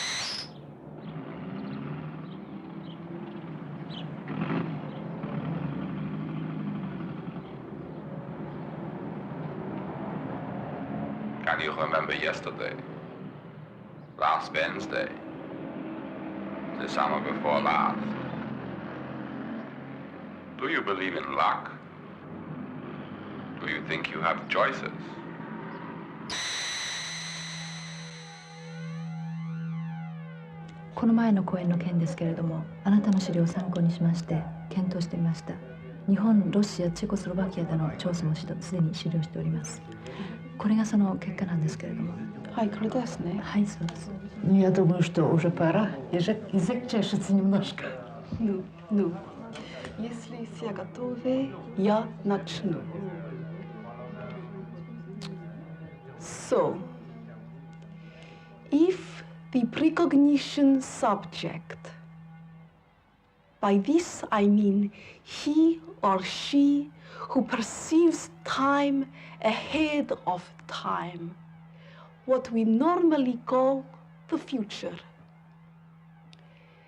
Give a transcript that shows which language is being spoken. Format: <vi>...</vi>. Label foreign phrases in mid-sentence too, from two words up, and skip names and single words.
<en>Can you remember yesterday? Last Wednesday? The summer before last? Do you believe in luck? Do you think you have choices?</en> <ja>この前の講演の件ですけれども、あなたの資料を参考にしまして検討してみました。日本、ロシア、チェコスロバキアでの調査もすでに終了しております。これがその結果なんですけれども。はい、これですね。はい、そうです。</ja> <ru>Я думаю, что уже пора. Язык чешется немножко. Ну, если все готовы, я начну.</ru> <en>So, if the precognition subject, by this I mean he or she who perceives time ahead of time, what we normally call the future.</en>